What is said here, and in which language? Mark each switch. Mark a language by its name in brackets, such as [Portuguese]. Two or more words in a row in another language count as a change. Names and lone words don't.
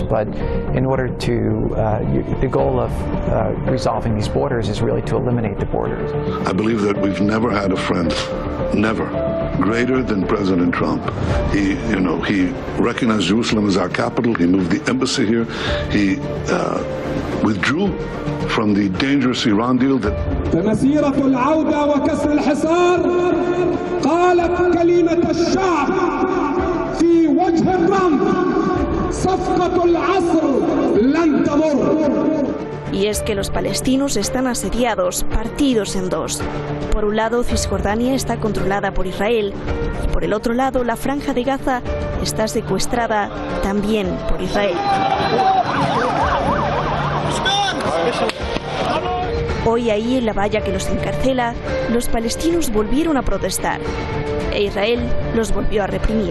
[English] But in order to, the goal of resolving these borders is really to eliminate the borders. I believe that we've never had a friend, never, greater than President Trump. He recognized Jerusalem as our capital. He moved the embassy here. He withdrew from the dangerous Iran deal that [Arabic] فمسيرة العودة وكسر الحصار قالت كلمة الشعب في وجه ترامب صفقة العصر لن تمر. [Spanish] Y es que los palestinos están asediados, partidos en dos. Por un lado, Cisjordania está controlada por Israel, y por el otro lado, la Franja de Gaza está secuestrada también por Israel. Hoy ahí, en la valla que los encarcela, los palestinos volvieron a protestar, e Israel los volvió a reprimir.